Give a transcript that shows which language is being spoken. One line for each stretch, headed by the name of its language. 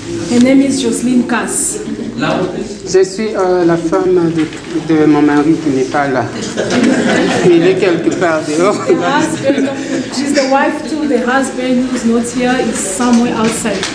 English: her name is Jocelyn Cass.
French: Je suis la femme de mon mari qui n'est pas là. Il est quelque part dehors.
English: The husband, she's the wife to the husband who's not here, is somewhere outside.